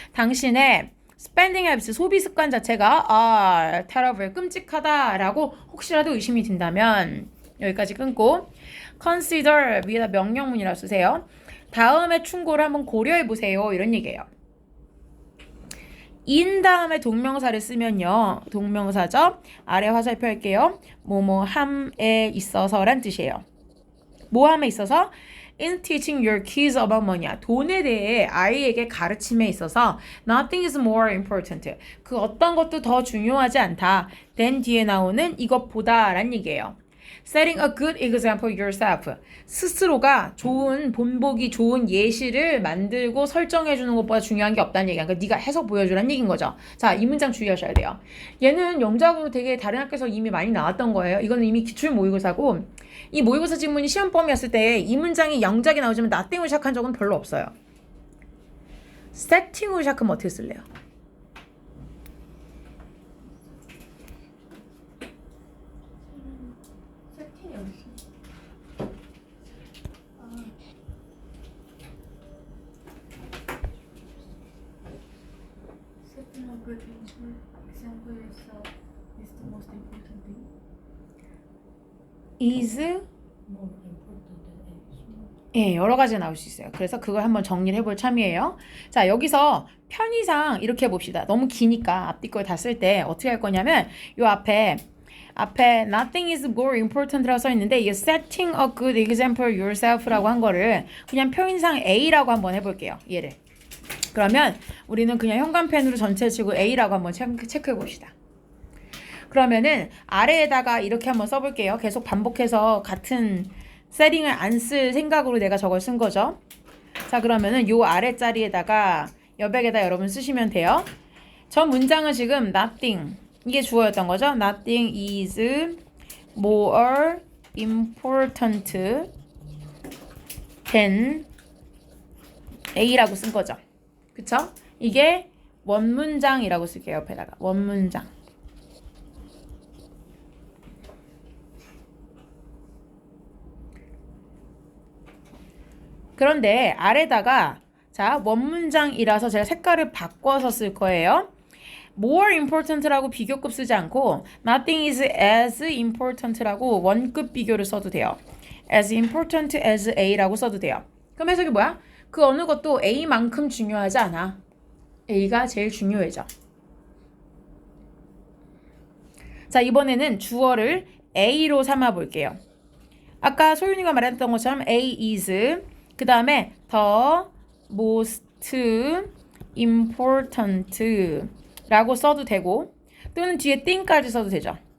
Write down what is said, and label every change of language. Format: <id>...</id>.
<ko>당신의</ko> <en>spending habits,</en> <ko>소비 습관 자체가</ko> <en>are terrible,</en> <ko>끔찍하다라고 혹시라도 의심이 든다면 여기까지 끊고 consider 위에다 명령문이라고 쓰세요. 다음의 충고를 한번 고려해보세요. 이런 얘기예요. in 다음에 동명사를 쓰면요. 동명사죠. 아래 화살표 할게요. 뭐뭐함에 있어서란 뜻이에요. 뭐함에 있어서?</ko> <en>in teaching your kids about money야.</en> <ko>돈에 대해 아이에게 가르침에 있어서</ko> <en>nothing is more important.</en> <ko>그 어떤 것도 더 중요하지 않다. then 뒤에 나오는 이것보다 란 얘기예요.</ko> <en>setting a good example yourself.</en> <ko>스스로가 좋은 본보기 좋은 예시를 만들고 설정해 주는 것보다 중요한 게 없다는 얘기야. 그러니까 네가 해서 보여주라는 얘기인 거죠. 자, 이 문장 주의하셔야 돼요. 얘는 영작으로 되게 다른 학교에서 이미 많이 나왔던 거예요. 이거는 이미 기출 모의고사고 이 모의고사 지문이 시험 범위였을 때 이 문장이 영작이 나오지만 nothing으로 시작한 적은 별로 없어요. setting으로 시작하면 어떻게 쓸래요?</ko> <en>Setting a good example yourself is the most important thing. is More important than else.</en> <ko>예, 여러 가지가 나올 수 있어요. 그래서 그걸 한번 정리를 해볼 참이에요. 자, 여기서 편의상 이렇게 해봅시다. 너무 기니까 앞뒤 걸 다 쓸 때 어떻게 할 거냐면 요 앞에</ko> <en>nothing is more important</en> <ko>라고 써 있는데 이</ko> <en>setting a good example yourself</en> <ko>라고 한 거를 그냥 표현상 A라고 한번 해볼게요. 얘를. 그러면 우리는 그냥 현관펜으로 전체 치고 A라고 한번 체크해 봅시다. 그러면은 아래에다가 이렇게 한번 써볼게요. 계속 반복해서 같은 세팅을 안 쓸 생각으로 내가 저걸 쓴 거죠. 자, 그러면은 요 아래 자리에다가 여백에다 여러분 쓰시면 돼요. 저 문장은 지금 nothing 이게 주어였던 거죠.</ko> <en>Nothing is more important than A라고</en> <ko>쓴 거죠. 그쵸? 이게 원문장이라고 쓸게요. 옆에다가 원문장. 그런데 아래다가 자 원문장이라서 제가 색깔을 바꿔서 쓸 거예요. more important라고 비교급 쓰지 않고</ko> <en>nothing is as important</en> <ko>라고 원급 비교를 써도 돼요.</ko> <en>as important as A라고</en> <ko>써도 돼요. 그럼 해석이 뭐야? 그 어느 것도 A만큼 중요하지 않아. A가 제일 중요해져. 자, 이번에는 주어를 A로 삼아 볼게요. 아까 소윤이가 말했던 것처럼</ko> <en>A is</en> <ko>그 다음에</ko> <en>the most important</en> <ko>라고 써도 되고 또는 뒤에 thing까지 써도 되죠.</ko>